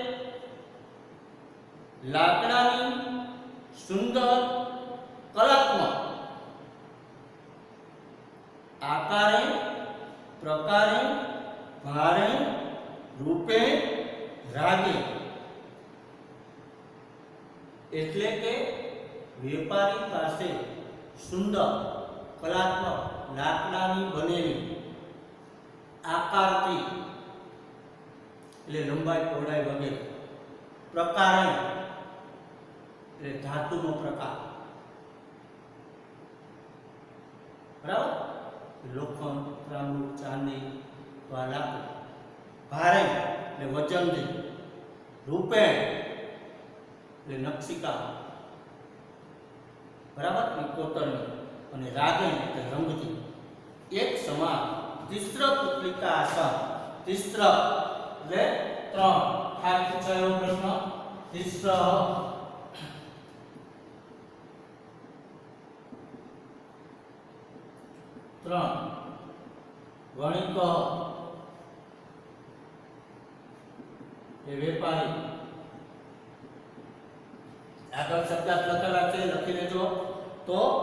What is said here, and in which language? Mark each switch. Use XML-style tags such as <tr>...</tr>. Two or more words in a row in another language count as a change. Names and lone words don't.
<gu>લાકડાની સુંદર કલાત્મક</gu> <sa>आकारे प्रकारे भारे रूपे रागे</sa> <gu>એટલે કે વેપારી પાસે સુંદર કલાત્મક લાકડાની બનેલી આકારથી એટલે લંબાઈ પહોળાઈ વગેરે પ્રકારે એટલે ધાતુનો પ્રકાર બરાબર લોખંડ ત્રાંબુ ચાંદી તો આ લાકડું ભારે એટલે વજનથી રૂપે એટલે નકશીકા બરાબર એ કોતરણી અને રાગે એટલે રંગથી એક સમાન</gu> <sa>तिस्र पुत्लिका आसन तिस्र</sa> <gu>એટલે ત્રણ ખાસ પૂછાયો પ્રશ્ન तिस्र ત્રણ વણિક એ વેપારી આગળ શબ્દાર્થ લખેલા છે લખી લેજો તો</gu>